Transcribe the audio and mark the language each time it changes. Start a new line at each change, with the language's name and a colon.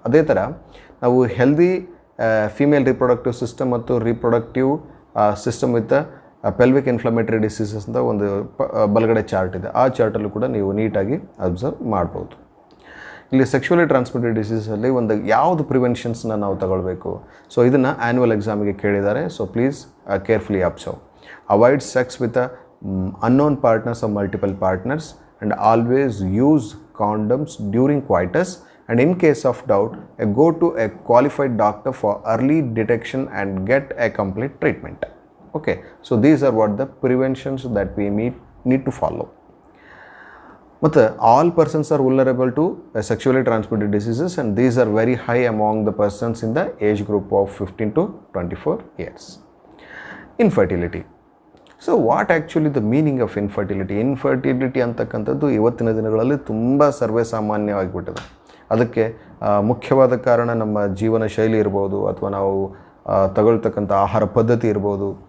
Kannada: ಅದೇ ಥರ ನಾವು ಹೆಲ್ದಿ ಫೀಮೇಲ್ ರಿಪ್ರೊಡಕ್ಟಿವ್ ಸಿಸ್ಟಮ್ ಮತ್ತು reproductive system with pelvic inflammatory diseases ಅಂತ ಒಂದು ಬಲಗಡೆ ಚಾರ್ಟ್ ಇದೆ. ಆ ಚಾರ್ಟಲ್ಲೂ ಕೂಡ ನೀವು ನೀಟಾಗಿ ಅಬ್ಸರ್ವ್ ಮಾಡ್ಬೋದು. ಇಲ್ಲಿ ಸೆಕ್ಷುವಲಿ ಟ್ರಾನ್ಸ್ಮಿಟೆಡ್ ಡಿಸೀಸಲ್ಲಿ ಒಂದು ಯಾವುದು ಪ್ರಿವೆನ್ಷನ್ಸ್ನ ನಾವು ತಗೊಳ್ಬೇಕು. ಸೊ ಇದನ್ನು ಆ್ಯನ್ಯುವಲ್ ಎಕ್ಸಾಮಿಗೆ ಕೇಳಿದ್ದಾರೆ.
English: So please carefully observe. Avoid sex with unknown partners or multiple partners, and always use condoms during coitus, and in case of doubt, go to a qualified doctor for early detection and get a complete treatment. Okay, so these are what the preventions that we need to follow. But all persons are vulnerable to sexually transmitted diseases, and these are very high among the persons in the age group of 15 to 24 years. Infertility. So what actually the meaning of infertility
Kannada: ಅಂತಕ್ಕಂಥದ್ದು ಇವತ್ತಿನ ದಿನಗಳಲ್ಲಿ ತುಂಬ ಸರ್ವೇ ಸಾಮಾನ್ಯವಾಗಿಬಿಟ್ಟಿದೆ. ಅದಕ್ಕೆ ಮುಖ್ಯವಾದ ಕಾರಣ ನಮ್ಮ ಜೀವನ ಶೈಲಿ ಇರ್ಬೋದು, ಅಥವಾ ನಾವು ತಗೊಳ್ತಕ್ಕಂಥ ಆಹಾರ ಪದ್ಧತಿ ಇರ್ಬೋದು.